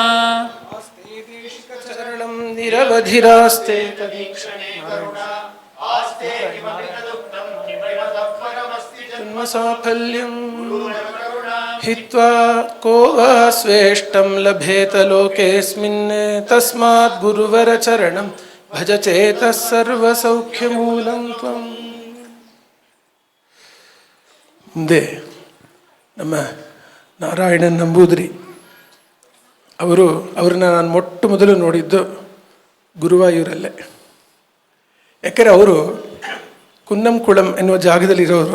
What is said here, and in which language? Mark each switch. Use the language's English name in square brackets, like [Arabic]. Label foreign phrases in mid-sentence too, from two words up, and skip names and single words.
[Sanskrit] चरणं निरवधिरास्ते जन्मसाफल्यं हित्वा को वा स्वेष्टं लभेत लोकेऽस्मिन् तस्मात् गुरुवरचरणं भज चेतः सर्वसौख्यमूलं त्वं. [Kannada] ಮುಂದೆ ನಮ್ಮ ನಾರಾಯಣನ್ ನಂಬೂದಿರಿ ಅವ್ರನ್ನ ನಾನು ಮೊಟ್ಟ ಮೊದಲು ನೋಡಿದ್ದು ಗುರುವಾಯೂರಲ್ಲೇ. ಯಾಕಂದರೆ ಅವರು ಕುನ್ನಂಕುಳಂ ಎನ್ನುವ ಜಾಗದಲ್ಲಿರೋರು.